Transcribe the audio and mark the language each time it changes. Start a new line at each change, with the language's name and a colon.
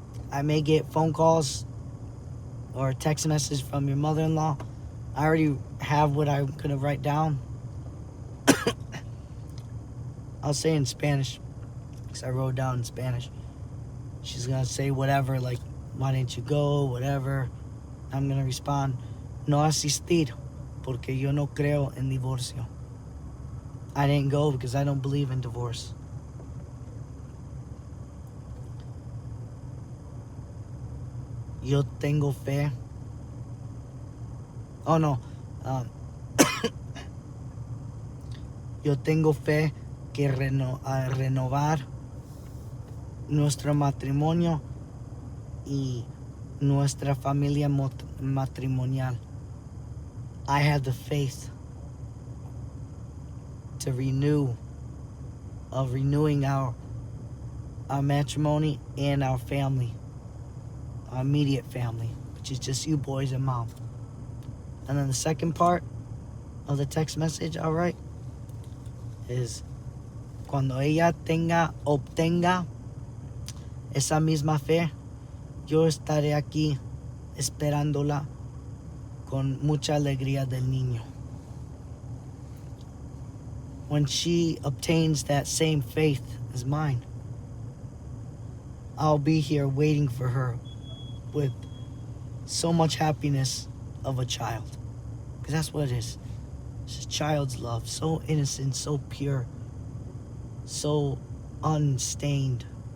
English: I may get phone calls or a text message from your mother-in-law. I already have what I'm going to write down. I'll say in Spanish, because I wrote down in Spanish. She's going to say whatever, like, why didn't you go, whatever. I'm going to respond,
Spanish: no asistir porque yo no creo en divorcio.
English: I didn't go because I don't believe in divorce.
Spanish: Yo tengo fe.
English: Oh no.
Spanish: Yo tengo fe que renovar nuestro matrimonio y nuestra familia matrimonial.
English: I have the faith to renewing our matrimony and our family, our immediate family, which is just you boys and mom. And then the second part of the text message, all right, is
Spanish: cuando ella obtenga esa misma fe, yo estaré aquí esperándola con mucha alegría del niño.
English: When she obtains that same faith as mine, I'll be here waiting for her with so much happiness of a child. Because that's what it is. It's a child's love. So innocent, so pure, so unstained.